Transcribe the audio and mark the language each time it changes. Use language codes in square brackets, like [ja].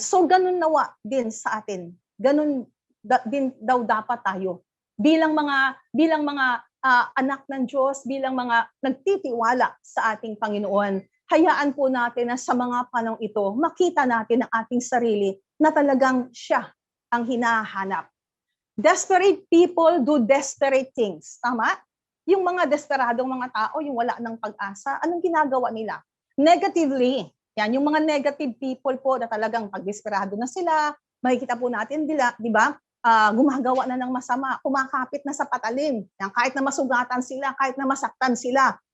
[tl] So ganun nawa din sa atin. Ganun din daw dapat tayo bilang mga anak ng Diyos, bilang mga nagtitiwala sa ating Panginoon. Hayaan po natin na sa mga panahon ito, makita natin ang ating sarili na talagang siya ang hinahanap. [en] Desperate people do desperate things. [tl] Tama? Yung mga desperadong mga tao, yung wala ng pag-asa, anong ginagawa nila? Negatively. Yan, yung mga negative people po na talagang pag-desperado na sila, makikita po natin, di ba? Gumagawa na ng masama, kumakapit na sa patalim. Yan, kahit na masugatan sila, kahit na masaktan sila.